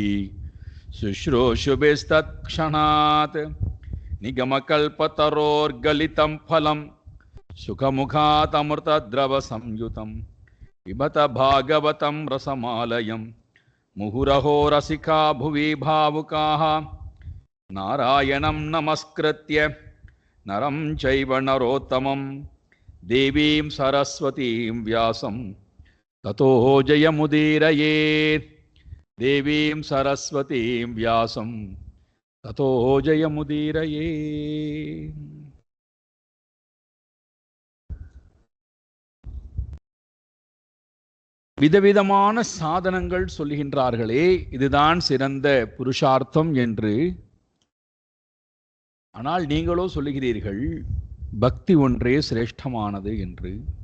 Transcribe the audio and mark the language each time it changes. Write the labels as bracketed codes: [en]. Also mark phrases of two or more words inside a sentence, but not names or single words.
[sa] शुश्रूषुभिस्तत्क्षणात् निगमकल्पतरोर्गलितं फलं सुखमुखातमृतद्रवसंयुतं पिबत भागवतं रसमालयं मुहुरहो रसिका भुवि भावुकाः नारायणं नमस्कृत्य नरं चैव नरोत्तमं देवीं सरस्वतीं व्यासं ततो जयमुदीरयेत्। देवीं सरस्वतीं व्यासं ततो जयमुदीरयेत्। [ta] விதவிதமான சாதனங்கள் சொல்லுகின்றார்களே, இதுதான் சிறந்த புருஷார்த்தம் என்று. ஆனால் நீங்களோ சொல்லுகிறீர்கள் பக்தி ஒன்றே சிரேஷ்டமானது என்று.